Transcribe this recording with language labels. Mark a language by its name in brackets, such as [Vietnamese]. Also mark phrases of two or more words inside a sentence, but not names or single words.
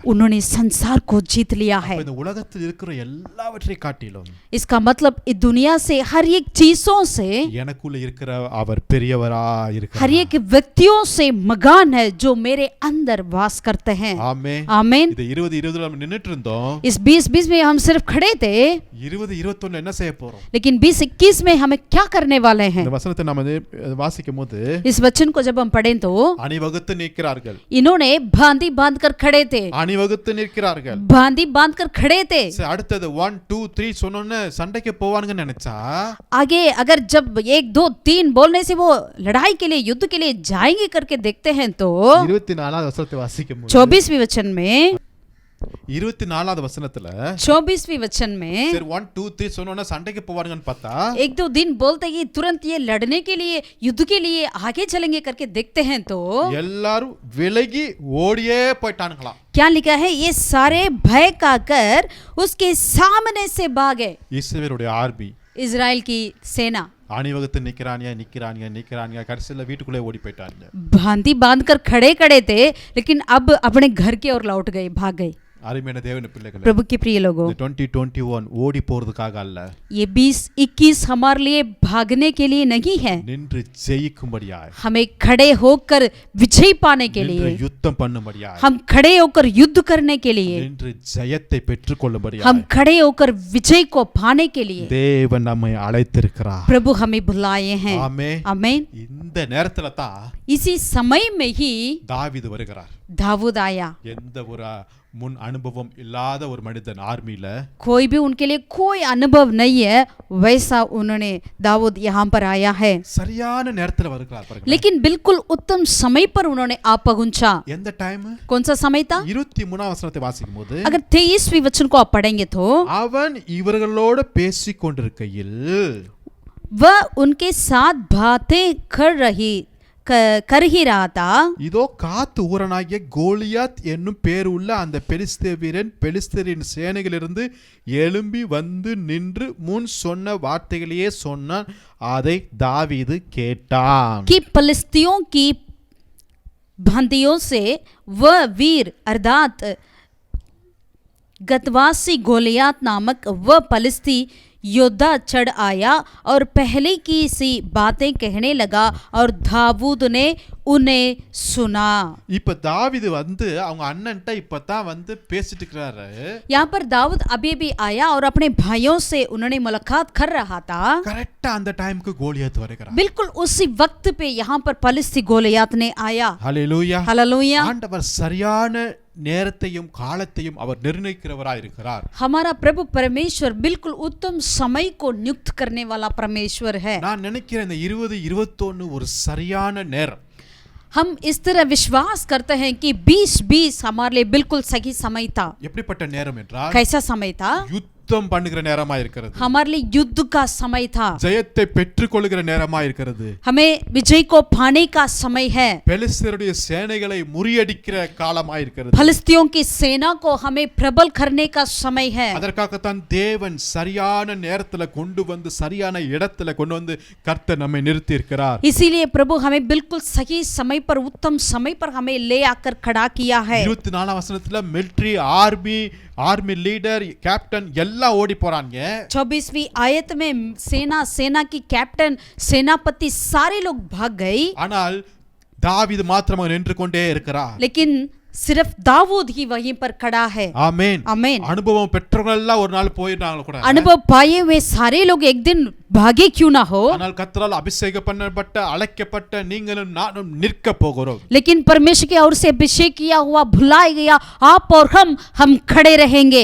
[Hindi] उन्होंने संसार को जीत लिया है. [Tamil] இந்த உலகத்தில் இருக்கிற எல்லாவற்றையும் காட்டிலும் [Hindi] इसका मतलब इस दुनिया से हर एक चीजों से [Tamil] எனக்குள்ள இருக்கிற அவர் பெரியவரா இருக்கிறார். [Hindi] हर एक व्यक्तियों से मगान है जो मेरे अंदर वास करते हैं. [Tamil] ஆமென். [Hindi] आमीन. [Tamil] இது 20 நம்ம நின்னுட்டு இருந்தோம். [Hindi] इस 20 में हम सिर्फ खड़े थे. [Tamil] 20 என்ன செய்ய போறோம்? [Hindi] लेकिन 20-21 में हमें क्या करने वाले हैं? [Tamil] இந்த वचनத்தை நாம வாசிக்கும்போது [Hindi] इस वचन को जब हम पढ़ें तो [Tamil] அணிவகுத்து நிற்கிறார்கள். [Hindi] इन्होंने भांति बांध कर खड़े थे. [Tamil] அணிவகுத்து நிற்கிறார்கள். [Hindi] भांति बांध कर खड़े थे. [Tamil] அடுத்தது 1 2 3 சொன்னோனே சண்டைக்கு போவானுங்கன்னு நினைச்சா [Hindi] आगे अगर जब 1 2 3 बोलने से वो लड़ाई के लिए युद्ध के लिए जाएंगे करके देखते हैं तो [Tamil] 24வது வசனத்தை வாசிக்கும்போது [Hindi] 24वीं वचन में [Tamil] 24வது வசனத்துல [Hindi] 24वीं वचन में [Tamil] சரி 1 2 3 சொன்னோன்னா சண்டைக்கு போவாங்கன்னு பார்த்தா [Hindi] एक दो दिन बोलते ही तुरंत ये लड़ने के लिए युद्ध के लिए आगे चलेंगे करके देखते हैं तो [Tamil] எல்லாரும் விலகி ஓடியே போயிட்டானுங்களாம். [Hindi] क्या लिखा है, ये सारे भय का कर उसके सामने से भागे. [Tamil] இஸ்ரவேலுடைய ஆர்மி [Hindi] इजराइल की सेना [Tamil] அணிவகுத்து நிக்கிறானியா கடைசியில வீட்டுக்குள்ளே ஓடி போயிட்டாங்க. [Hindi] भांति बांधकर खड़े खड़े थे, लेकिन अब अपने घर की ओर लौट गए, भाग गए. [Tamil] அருமையான தேவனுடைய பிள்ளைகளே, [Hindi] प्रभु के प्रिय लोगों, [Tamil] 2021 ஓடி போறதுக்காக அல்ல, [Hindi] ये 2021 हमारे लिए भागने के लिए नहीं है, [Tamil] நின்று ஜெயிக்கும்படியாய், [Hindi] हमें खड़े होकर विजय पाने के [Tamil] நின்று [Hindi] लिए, [Tamil] யுத்தம் பண்ணும்படியாய், [Hindi] हम खड़े होकर युद्ध करने के लिए, [Tamil] நின்று ஜெயத்தை பெற்றுக்கொள்ளும்படியாய், [Hindi] हम खड़े होकर विजय को पाने के लिए [Tamil] தேவன் நம்மை அழைத்திருக்கிறார். [Hindi] प्रभु हमें बुलाए हैं. [Tamil] ஆமென். [Hindi] आमीन. [Tamil] இந்த நேரத்துல தான் [Hindi] इसी समय में ही [Tamil] தாவீது வருகிறார். [Hindi] दाऊद आया. [Tamil] எந்த ஒரு முன் அனுபவம் இல்லாத ஒரு மனிதன் ஆர்மில, [Hindi] कोई भी उनके लिए कोई अनुभव नहीं है, वैसा उन्होंने दाऊद यहाँ पर आया है, [Tamil] சரியான நேரத்துல வருகிறார் பாருங்க. [Hindi] लेकिन बिल्कुल उत्तम समय पर उन्होंने आ पहुंचा. [Tamil] எந்த டைம்? [Hindi] कौन सा समय था? [Tamil] 23 வசனத்தை வாசிக்கும்போது, [Hindi] अगर 23वीं वचन को आप पढ़ेंगे तो [Tamil] அவன் இவர்களோடு பேசிக் கொண்டிருக்கையில் [Hindi] वह उनके साथ बातें कर ही रहा था. [Tamil] இதோ காத்து ஊரனாகிய கோலியாத் என்னும் பேர் உள்ள அந்த பெலிஸ்தே வீரன் பெலிஸ்தரின் சேனைகளிலிருந்து எழும்பி வந்து நின்று முன் சொன்ன வார்த்தைகளையே சொன்னான். அதை தாவீது கேட்டான். [Hindi] कि पलिस्तियों की बंदियों से वह वीर अर्थात गतवासी गोलियात नामक वह पलिस्ती योद्धा चढ़ आया और पहले की सी बातें कहने लगा और दाऊद ने उन्हें सुना. [Tamil] இப்ப தாவீது வந்து அவங்க அண்ணன்ட்ட இப்பதான் வந்து பேசிட்டு இருக்காரு. [Hindi] यहाँ पर दाऊद अभी भी आया और अपने भाइयों से उन्होंने मुलाकात कर रहा था. [Tamil] கரெக்ட்டா அந்த டைம்க்கு கோலியாத் வருகிறார். [Hindi] बिल्कुल उसी वक्त पे यहाँ पर पलिस्ती गोलियात ने आया. [Tamil] ஹalleluya. [Hindi] हालेलुया. [Tamil] ஆண்டவர் சரியான நேரத்தையும் காலத்தையும் அவர் நிர்ணயிக்கிறவராய் இருக்கிறார். [Hindi] हमारा प्रभु परमेश्वर बिल्कुल उत्तम समय को नियुक्त करने वाला परमेश्वर है. [Tamil] நான் நினைக்கிறேன் இந்த 2021 ஒரு சரியான நேரம். [Hindi] हम इस तरह विश्वास करते हैं कि 2020 हमारे लिए बिल्कुल सही समय था. [Tamil] எப்படிப்பட்ட நேரம் என்றால் [Hindi] कैसा समय था? [Tamil] யுத்தம் பண்ணுகிற நேரமா இருக்கிறது. [Hindi] हमारे लिए युद्ध का समय था. [Tamil] ஜெயத்தை பெற்றுக்கொள்கிற நேரமா இருக்கிறது. [Hindi] हमें विजय को पाने का समय है. [Tamil] பெலிஸ்தருடைய சேனைகளை முறியடிக்கிற காலமா இருக்கிறது. [Hindi] फलिस्तियों की सेना को हमें प्रबल करने का समय है. [Tamil] அதற்காகத்தான் தேவன் சரியான நேரத்துல கொண்டு வந்து சரியான இடத்துல கொண்டு வந்து கர்த்தர் நம்மை நிறுத்தி இருக்கிறார். [Hindi] इसीलिए प्रभु हमें बिल्कुल सही समय पर उत्तम समय पर हमें ले आकर खड़ा किया है. [Tamil] 24 வசனத்துல [English] military army leader captain [Tamil] எல்லாம் ஓடி போறாங்க. [Hindi] 24वीं आयत में सेना की कैप्टन सेनापति सारे लोग भाग गए. [Tamil] ஆனால் தாவீது மாத்திரமாக நின்று கொண்டே இருக்கிறார். [Hindi] लेकिन सिर्फ दाऊद ही वहीं पर खड़ा है. [Tamil] ஆமென். [Hindi] आमीन. [Tamil] அனுபவம் பெற்றவர்கள் எல்லாம் ஒரு நாள் போயிட்டாங்க கூட. [Hindi] अनुभव पाए हुए सारे लोग एक दिन भागे क्यों ना हो, [Tamil] ஆனால் கர்த்தரால் அபிஷேகம் பண்ணப்பட்ட அழைக்கப்பட்ட நீங்களும் நானும் நிற்க போகிறோம். [Hindi] लेकिन परमेश्वर की ओर से अभिषेक किया हुआ भुलाया गया आप और हम खड़े रहेंगे.